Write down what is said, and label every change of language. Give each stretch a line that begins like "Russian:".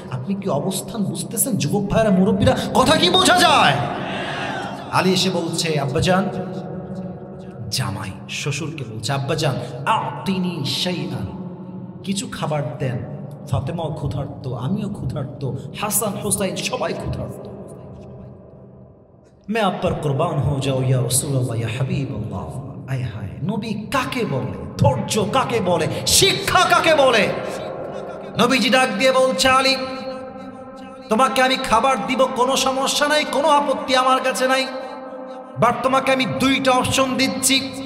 Bangla: আপনি কি অবস্থান বুঝতেছেন যুবক ভাইরা, মুরব্বীরা? কথা কি বোঝা যায়? আলী এসে বলছে আব্বাজান, জামাই শ্বশুরকে বলছে আব্বাজান
Arabic: আতিনি শাইআন,
Bangla: কিছু খাবার দেন। ফাতেমাও ক্ষুধার্ত, আমিও ক্ষুধার্ত, হাসান হুসাইন সবাই ক্ষুধার্ত।
Hindi: मैं आप पर कुर्बान हो जाऊं या रसूल अल्लाह या हबीब अल्लाह। आय हाय,
Bangla: নবী কাকে বলে, ধৈর্য কাকে বলে, শিক্ষা কাকে বলে? নবীজি ডাক দিয়ে বলছে আলী তোমাকে আমি খাবার দিব, কোনো সমস্যা নাই, কোনো আপত্তি আমার কাছে নাই, বাট তোমাকে আমি 2টা অপশন দিচ্ছি।